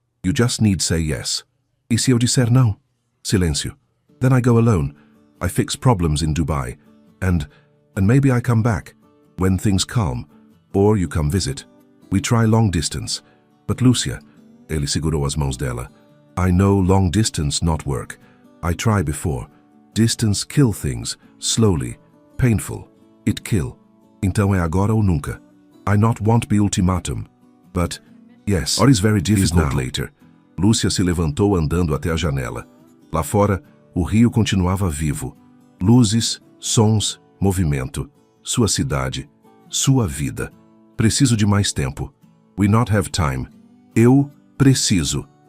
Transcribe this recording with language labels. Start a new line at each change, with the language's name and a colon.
English: You just need say yes."
Portuguese: "E se eu disser não?"
English: Silêncio. "Then I go alone. I fix problems in Dubai. And maybe I come back. When things calm. Or you come visit. We try long distance." "But Lúcia,"
Portuguese: ele segurou as mãos dela.
English: "I know long distance not work. I try before. Distance kill things, slowly, painful. It kill.
Portuguese: Então é agora ou nunca.
English: I not want be ultimatum. But, yes, or is very difficult later."
Portuguese: Lúcia se levantou andando até a janela. Lá fora, o rio continuava vivo. Luzes, sons, movimento. Sua cidade. Sua vida. "Preciso de mais tempo.
English: We not have time."
Portuguese: "Eu preciso."